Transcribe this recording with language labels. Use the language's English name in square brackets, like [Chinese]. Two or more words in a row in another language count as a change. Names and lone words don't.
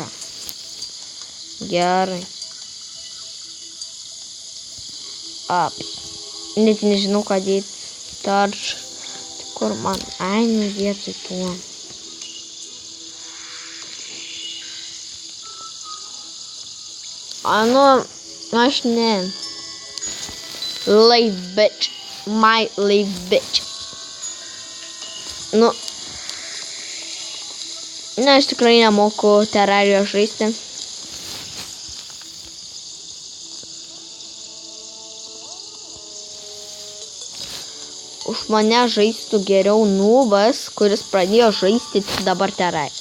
[Lithuanian] Gerai. Net nežinau, ką dėti. Tarš. Kur man? Ai, nu vietoj tuo. Nu, aš ne. [English] Live bitch. My live bitch. [Lithuanian] Nu. Ne, aš tikrai nemoku Terrarijos žaisti. Už mane žaistų geriau nubas, kuris pradėjo žaisti dabar Terrariją.